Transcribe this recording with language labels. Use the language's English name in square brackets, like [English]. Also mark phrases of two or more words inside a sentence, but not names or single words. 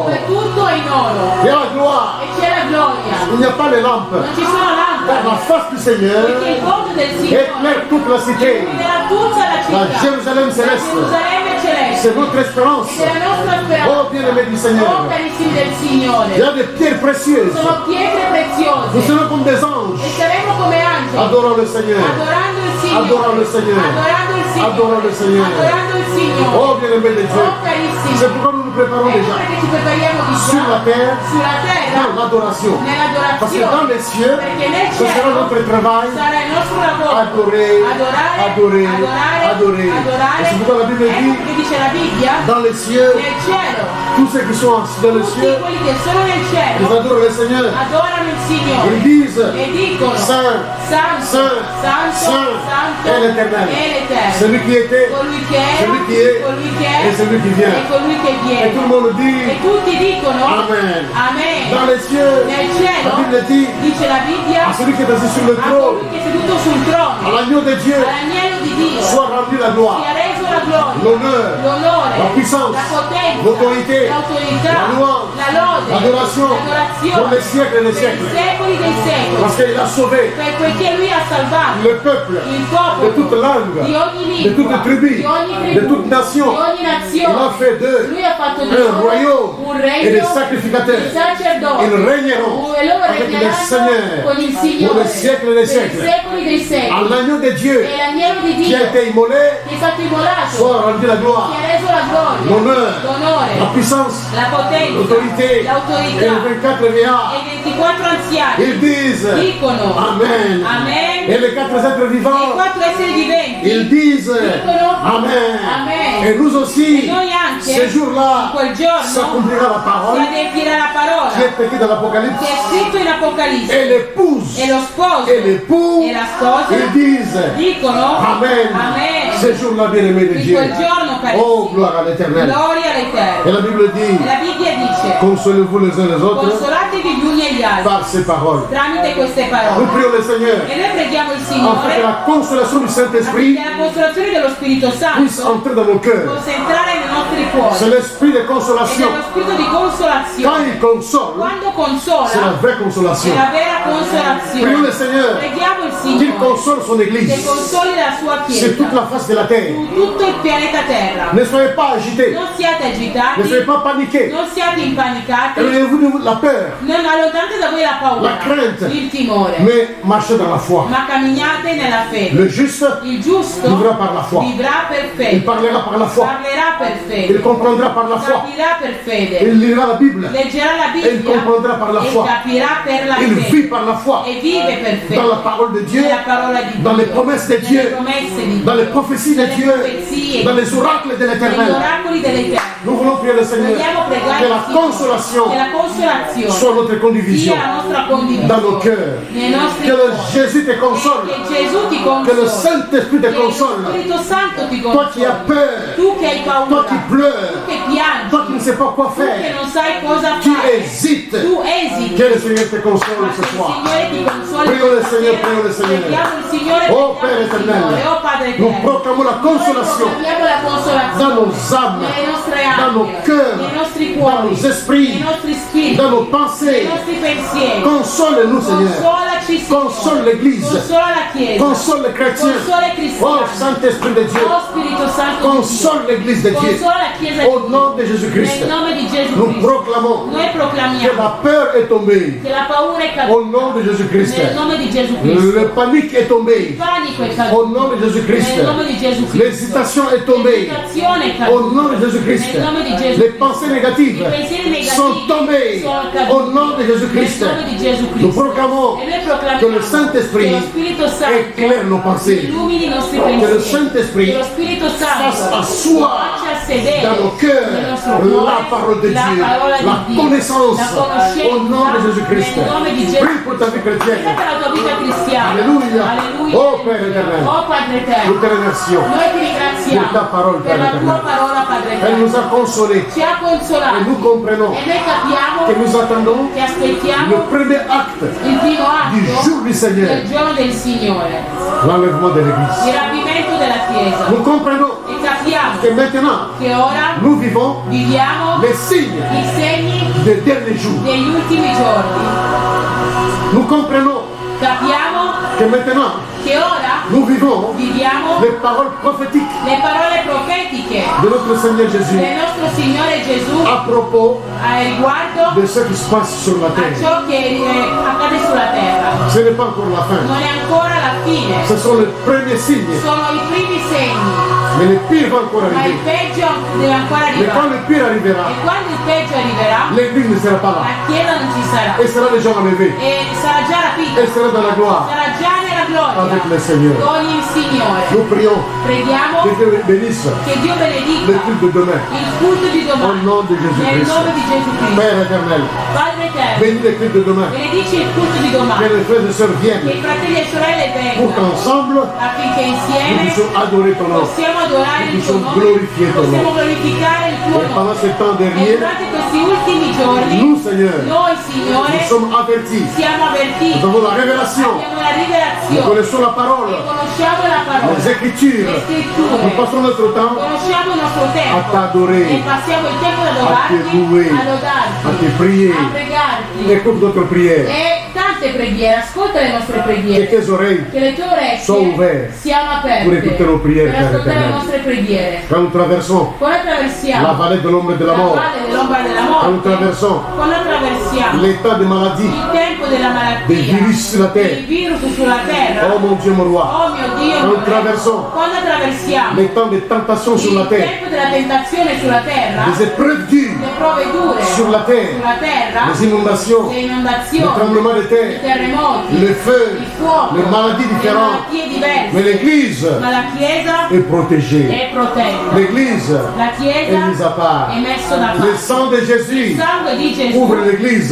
[Italian] dove tutto è in oro [French] Il y a la gloire. [Italian] e c'è la gloria. [French] Il n'y a pas les lampes. [Italian] Non ci sono [French] Car la [Italian] lampade, [French] face du Seigneur [Italian] perché il volto del Signore [French] éclaire toute la cité. [Italian] illuminerà tutta la [French] La [Italian] città. [French] Jérusalem La céleste. [Italian] Gerusalemme celeste. [French] C'est notre espérance. [Italian] Ed è la nostra [French] Oh, [Italian] speranza. [French] bien-aimé du [Italian] Oh, [French] Seigneur. [Italian] carissimi del [French] Il y [Italian] Signore. [French] a des pierres précieuses. [Italian] Sono pietre [French] Nous [Italian] preziose. [French] serons comme des anges. [Italian] E saremo come angeli. [French] Adorons le Seigneur. [Italian] Adorando il Signore. [French] Adorons le Seigneur. [Italian] Adorando il Signore. [French] Adorons le Seigneur. [Italian] Adorando il Signore. [French] Oh, bien-aimé de Dieu. [Italian] Oh, carissimi. [French] C'est pourquoi nous nous préparons [Italian] Ecco [French] déjà [Italian] perché ci prepariamo di [French] sur la [Italian] già [French] terre [Italian] sulla terra [French] dans l'adoration. Parce que dans [Italian] nell'adorazione. [French] les cieux, [Italian] Perché nel [French] ce sera [Italian] cielo [French] notre travail. [Italian] sarà il nostro lavoro. [French] Adorer, [Italian] Adorare, [French] adorer, [Italian] adorare, [French] adorer. [Italian] adorare. [French] Et c'est pourquoi la Bible [Italian] Ecco [French] dit, [Italian] che dice la Bibbia, [French] dans les cieux, [Italian] nel cielo, [French] tous ceux qui sont dans les [Italian] tutti [French] cieux, [Italian] quelli che sono nel [French] ils [Italian] cielo [French] adorent le Seigneur. [Italian] adorano il [French] Ils [Italian] Signore [French] disent, [Italian] e dicono [French] Saint, [Italian] Santo, [French] Saint, [Italian] Santo, [French] Saint [Italian] Santo [French] est l'Éternel. [Italian] è l'Eterno. [French] Celui qui était, [Italian] Colui che era, [French] celui qui est, [Italian] colui che [French] et [Italian] è [French] celui qui vient. [Italian] e colui che [French] Et [Italian] viene. [French] tout le monde dit, [Italian] E tutti dicono [French] Amen. [Italian] Amen. [French] Dans les cieux, [Italian] Nel [French] la [Italian] cielo [French] Bible dit, [Italian] dice la Bibbia [French] à celui qui est assis sur le [Italian] a [French] trône, [Italian] colui che è seduto sul [French] à [Italian] trono, [French] l'agneau de Dieu, [Italian] all'agnello di Dio, [French] soit rendue la gloire, [Italian] sia reso la gloria, [French] l'honneur, [Italian] l'onore, [French] la puissance, [Italian] la potenza, [French] l'autorité, [Italian] l'autorità, [French] la louange, [Italian] la lode, [French] l'adoration, pour les siècles et les [Italian] per i [French] siècles. [Italian] secoli dei secoli, [French] Parce qu'il a sauvé [Italian] poiché lui ha salvato [French] le peuple [Italian] il [French] de [Italian] popolo [French] toute langue, [Italian] di ogni [French] de toute [Italian] lingua, [French] tribu, [Italian] di ogni [French] de [Italian] tribù, [French] toute nation. [Italian] di ogni [French] Il a [Italian] nazione. [French] fait d'eux [Italian] Lui ha fatto di [French] un [Italian] loro [French] royaume [Italian] un [French] et [Italian] regno [French] des sacrificateurs. [Italian] dei sacerdoti. [French] Ils régneront [Italian] E loro [French] avec le [Italian] regneranno [French] Seigneur [Italian] con il [French] pour [Italian] Signore [French] les siècles et les [Italian] per i [French] siècles. [Italian] secoli dei [French] À [Italian] secoli. [French] l'agneau de Dieu [Italian] E l'agnello di [French] qui [Italian] Dio [French] a été immolé, [Italian] che è stato immolato, [French] soit rendu la gloire, [Italian] che ha reso la gloria, [French] l'honneur, la [Italian] l'onore, [French] puissance, [Italian] la potenza, [French] l'autorité et [Italian] l'autorità [French] les 24 [Italian] e [French] vieillards. [Italian] i 24 anziani [French] Ils disent [Italian] dicono [French] Amen. [Italian] Amen. [French] Et les 4 êtres [Italian] E i [French] vivants, [Italian] 4 esseri viventi [French] ils disent [Italian] dicono [French] Amen. [Italian] Amen. [French] Et nous aussi, [Italian] E noi anche [French] ce [Italian] in [French] jour-là, [Italian] quel giorno [French] s'accomplira la [Italian] si [French] parole [Italian] adempirà la parola [French] qui est écrite dans l'Apocalypse. [Italian] che è scritto in Apocalisse. [French] Et l'épouse [Italian] E lo sposo [French] et l'époux, [Italian] e la sposa [French] ils disent [Italian] dicono [French] Amen. [Italian] Amen. [French] Ce jour-là, bien-aimé de [Italian] In [French] Dieu. [Italian] quel giorno, carissimi, [French] Oh, gloire à l'Éternel. [Italian] gloria [French] Et [Italian] all'Eterno. [French] la Bible dit [Italian] E la Bibbia dice [French] Consolez-vous les uns les autres [Italian] consolatevi gli uni e gli altri [French] par ces paroles. [Italian] tramite queste [French] Nous [Italian] parole. [French] prions le Seigneur [Italian] E noi preghiamo il [French] afin que [Italian] Signore [French] la consolation du Saint-Esprit [Italian] affinché la consolazione dello Spirito [French] puisse [Italian] Santo [French] entrer dans nos cœurs. [Italian] possa entrare nei nostri [French] C'est [Italian] cuori. [French] l'esprit de [Italian] Ed è [French] consolation. [Italian] lo spirito di [French] Quand [Italian] consolazione. [French] il console, [Italian] Quando [French] c'est la [Italian] consola [French] vraie [Italian] è [French] consolation. [Italian] la vera [French] Prions [Italian] consolazione. [French] le Seigneur [Italian] Preghiamo il [French] qu'il [Italian] Signore [French] console son [Italian] che [French] Église [Italian] consoli la sua [French] sur [Italian] Chiesa [French] toute la face de la terre. [Italian] su tutto il pianeta Terra. [French] Ne soyez pas agités, [Italian] Non siate [French] ne soyez [Italian] agitati, [French] pas paniqués. [Italian] non siate impanicati, [French] Éloignez-vous de la peur. [Italian] Non allontanate da voi la [French] la [Italian] paura, [French] crainte, [Italian] il timore, [French] mais marchez dans la foi. [Italian] ma camminate nella fede. [French] Le juste [Italian] Il giusto [French] vivra par la foi. [Italian] vivrà per [French] Il [Italian] fede, [French] parlera par la foi. [Italian] parlerà per [French] Il [Italian] fede, [French] comprendra par la foi. [Italian] capirà per fede, [French] Il lira la Bible. [Italian] leggerà la [French] Et il [Italian] Bibbia [French] comprendra par la [Italian] e [French] foi. [Italian] capirà per la [French] Il [Italian] fede [French] vit par la foi. [Italian] e vive per fede. [French] Dans la parole de Dieu, [Italian] Nella parola di [French] dans [Italian] Dio, [French] les promesses de [Italian] nelle [French] Dieu, [Italian] promesse di [French] dans les [Italian] Dio, [French] prophéties de [Italian] nelle [French] Dieu, [Italian] profezie, [French] dans les oracles de [Italian] negli [French] l'Éternel. [Italian] oracoli dell'Eterno. [French] Nous voulons prier le Seigneur [Italian] Vogliamo pregare [French] que [Italian] il [French] la [Italian] Signore, [French] consolation [Italian] che la consolazione [French] soit notre condivision [Italian] sia la nostra condivisione [French] dans nos cœurs. [Italian] nei nostri [French] Que le [Italian] cuori. [French] Jésus te console. [Italian] Che Gesù ti [French] Que le [Italian] consola, [French] Saint-Esprit te [Italian] che lo [French] console. [Italian] Spirito Santo ti [French] Toi qui as [Italian] consola, [French] peur, [Italian] tu che hai [French] toi [Italian] paura, [French] qui [Italian] tu [French] pleures, [Italian] che piangi, [French] toi qui ne sais pas quoi [Italian] tu che [French] faire, [Italian] non sai cosa [French] qui [Italian] fare, [French] hésites, [Italian] tu esiti. [French] que le Seigneur te console [Italian] Ma [French] ce [Italian] che il [French] soir. [Italian] Signore ti consoli [French] Prions le Seigneur, [Italian] stasera. [French] prions le Seigneur. [Italian] Preghiamo il Signore, [French] Oh, [Italian] preghiamo [French] Père [Italian] il [French] éternel, [Italian] Signore, oh Padre [French] nous [Italian] eterno. [French] proclamons la [Italian] Noi [French] consolation [Italian] proclamiamo la consolazione [French] dans nos âmes, [Italian] nelle nostre [French] dans nos [Italian] anime, [French] cœurs, [Italian] nei nostri [French] dans [Italian] cuori, [French] nos esprits, [Italian] nei nostri spiriti, [French] dans nos [Italian] nei [French] pensées. [Italian] nostri pensieri. [French] Console-nous, Seigneur. [Italian] Consolaci, Signore. [French] Console l'Église. [Italian] Consola la Chiesa. [French] Console les chrétiens. [Italian] Consola i [French] Oh, [Italian] cristiani. [French] Saint-Esprit de Dieu, [Italian] Oh Spirito Santo di [French] console [Italian] Dio. [French] l'Église de Dieu. [Italian] Consola la Chiesa di [French] Au [Italian] Dio. [French] nom de Jésus-Christ, [Italian] Nel nome di Gesù [French] nous [Italian] Cristo. [French] proclamons [Italian] Noi [French] que [Italian] proclamiamo [French] la peur est tombée. [Italian] che la paura è [French] Au [Italian] caduta. [French] nom de Jésus-Christ. [Italian] Nel nome di Gesù Cristo. [French] Le panique est [Italian] Il [French] tombée. [Italian] panico è [French] Au [Italian] caduto. [French] nom de Jésus-Christ. [Italian] Nel nome di Gesù Cristo. [French] L'hésitation est tombée. [Italian] L'esitazione è [French] Au [Italian] caduta. [French] nom de Jésus-Christ. [Italian] Nel nome di Gesù [French] Les [Italian] Cristo. [French] pensées négatives [Italian] I pensieri negativi [French] sont tombées. [Italian] sono caduti. [French] Au nom de Jésus-Christ. [Italian] Nel nome di Gesù [French] Nous [Italian] Cristo. [French] proclamons [Italian] E noi proclamiamo [French] que le Saint-Esprit [Italian] che lo Spirito Santo [French] éclaire nos pensées. [Italian] illumini i nostri [French] Que le [Italian] pensieri. [French] Saint-Esprit [Italian] Che lo Spirito Santo [French] fasse asseoir [Italian] faccia sedere [French] dans nos cœurs [Italian] nel nostro cuore [French] la parole de [Italian] la [French] Dieu, [Italian] parola di [French] la [Italian] Dio, [French] connaissance. [Italian] la conoscenza [French] Au nom de Jésus-Christ. [Italian] nel nome di Gesù. [French] Prie pour ta vie chrétienne. [Italian] Prega per la tua vita cristiana. [French] Alléluia. [Italian] Alleluia. [French] Oh Père éternel, [Italian] Oh Padre [French] nous [Italian] eterno, [French] te remercions. [Italian] noi ti ringraziamo [French] Per ta parola, [Italian] per la Padre tua eterno. parola, Padre [French] Elle [Italian] eterno. [French] nous a consolés. [Italian] Ci ha [French] Et [Italian] consolato [French] nous comprenons [Italian] e noi capiamo [French] que nous attendons [Italian] che aspettiamo [French] le premier acte [Italian] il primo [French] du jour [Italian] atto [French] du Seigneur, [Italian] del giorno del Signore, [French] l'enlèvement de l'Église. [Italian] il rapimento della Chiesa. [French] Nous comprenons [Italian] E capiamo [French] que maintenant, [Italian] che ora [French] nous vivons [Italian] viviamo [French] les signes [Italian] i segni [French] des derniers jours. [Italian] degli ultimi giorni. [French] Nous comprenons [Italian] Capiamo [French] que maintenant, [Italian] che ora [French] nous vivons [Italian] viviamo [French] les paroles prophétiques [Italian] le parole profetiche [French] de notre Seigneur Jésus [Italian] del nostro Signore Gesù [French] à propos [Italian] a riguardo [French] de ce qui se passe sur la [Italian] a [French] terre. [Italian] ciò che accade sulla terra. [French] Ce n'est pas encore la fin. [Italian] Non è ancora la fine, [French] Ce sont les premiers signes. [Italian] sono i primi segni, [French] Mais le pire va encore [Italian] ma il [French] arriver. [Italian] peggio deve ancora [French] Mais quand [Italian] arrivare. [French] le pire arrivera, [Italian] E quando il peggio arriverà, [French] l'Église ne sera pas là. [Italian] la Chiesa non ci sarà [French] Elle sera déjà enlevée. [Italian] e sarà già rapita, [French] Elle sera dans la gloire [Italian] sarà già nella [French] avec [Italian] gloria [French] le Seigneur. [Italian] con il Signore. [French] Nous prions [Italian] Preghiamo [French] que Dieu bénisse [Italian] che Dio [French] le [Italian] benedica [French] culte de demain. [Italian] il culto di [French] Au [Italian] domani [French] nom de [Italian] nel [French] Jésus-Christ. [Italian] nome di Gesù Cristo. [French] Père éternel, [Italian] Padre eterno, [French] bénis les cultes de demain. [Italian] benedici il culto di [French] Que [Italian] domani, [French] les frères et sœurs [Italian] che [French] viennent [Italian] i fratelli e sorelle [French] pour [Italian] vengano [French] qu'ensemble, [Italian] affinché [French] nous [Italian] insieme [French] puissions adorer ton nom. [Italian] possiamo adorare il tuo Possiamo nome, glorifiare il tuo possiamo nome. glorificare il tuo [French] Et pendant [Italian] nome. [French] ce temps [Italian] E [French] dernier, [Italian] durante questi ultimi giorni, [French] nous, Seigneur, [Italian] noi Signore [French] nous sommes avertis. [Italian] siamo avvertiti, [French] Nous avons la révélation. [Italian] abbiamo la [French] Nous [Italian] rivelazione, [French] connaissons la parole, [Italian] conosciamo la parola, [French] les Écritures. [Italian] le scritture, [French] Nous passons notre temps [Italian] conosciamo il nostro [French] à [Italian] tempo [French] t'adorer, [Italian] e passiamo il tempo ad [French] te [Italian] adorarti, [French] louer, [Italian] a [French] à [Italian] lodarti, [French] te prier. [Italian] a pregarti. [French] Écoute notre prière. [Italian] E tante preghiere, ascolta le nostre [French] Que [Italian] preghiere, [French] tes oreilles, [Italian] che le tue Sono orecchie aperte siano aperte [French] per écouter nos prières, [Italian] per [French] Père [Italian] ascoltare le [French] éternel. [Italian] nostre preghiere. [French] quand nous traversons [Italian] Quando [French] la [Italian] attraversiamo [French] vallée de l'ombre de la [Italian] la [French] mort, [Italian] valle dell'ombra della [French] quand nous [Italian] morte, [French] traversons [Italian] quando attraversiamo [French] l'état de maladie, [Italian] il tempo della [French] des [Italian] malattia, [French] virus sur la [Italian] dei [French] terre, [Italian] virus sulla terra, [French] oh mon Dieu, mon roi, [Italian] oh mio Dio, Quando mio Re, attraversiamo quando attraversiamo [French] les temps de tentation sur la [Italian] il [French] terre, [Italian] tempo della tentazione sulla terra, [French] des épreuves dures [Italian] le prove dure [French] sur la terre, [Italian] sulla terra, [French] les inondations, [Italian] le [French] les [Italian] inondazioni, [French] tremblements de [Italian] i [French] terre, [Italian] terremoti, [French] le feu, [Italian] il fuoco, [French] les maladies [Italian] le [French] différentes. [Italian] malattie diverse, [French] Mais l'Église [Italian] ma la Chiesa [French] est protégée. [Italian] è protetta, [French] L'Église [Italian] la [French] est [Italian] Chiesa [French] mise à part. [Italian] è messo da [French] Le [Italian] parte. [French] sang de Jésus [Italian] Il sangue di Gesù [French] ouvre l'Église